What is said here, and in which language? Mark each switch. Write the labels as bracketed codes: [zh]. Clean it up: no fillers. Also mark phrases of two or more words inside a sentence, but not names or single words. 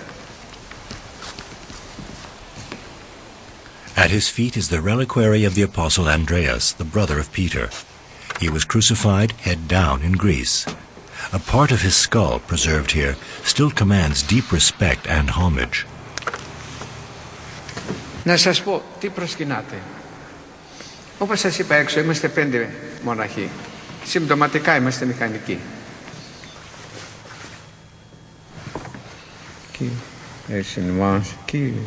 [en] At his feet is the reliquary of the Apostle Andreas, the brother of Peter. He was crucified head down in Greece. A part of his skull, preserved here, still commands deep respect and homage. [el] Να σας πω, τι προσκυνάτε. Όπως σας είπα έξω, είμαστε 5 μοναχοί. Συμπτωματικά είμαστε μηχανικοί. Ελέησον ημάς, Κύριε.